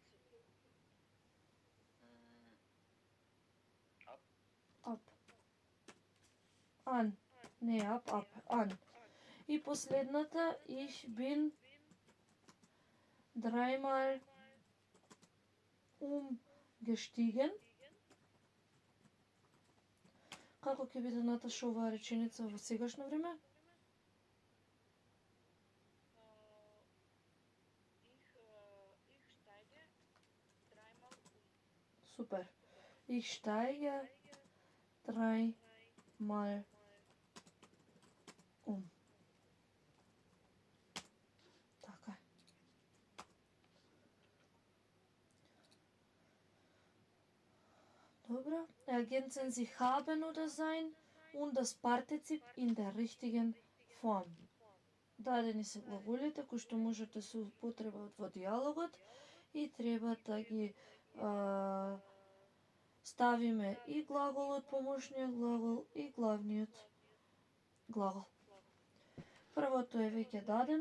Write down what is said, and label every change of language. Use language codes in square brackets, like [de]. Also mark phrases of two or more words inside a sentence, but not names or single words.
[de] Ab, Up. An. [mk] Не up, up. An. И последната, [de] ich bin dreimal umgestiegen. [mk] Како ќе биде, Наташа, оваа реченица во сегашно време? [de] Ich steige dreimal Супер. Ich steige dreimal um. [mk] Така е. Добро. [de] Ergänzen Sie haben oder sein und das Partizip in der richtigen Form. [mk] Дадени се глаголите кои што можете да се употребат во диалогот и треба да ги ставиме и глаголот, помошниот глагол и главниот глагол. Првото е веќе дадено.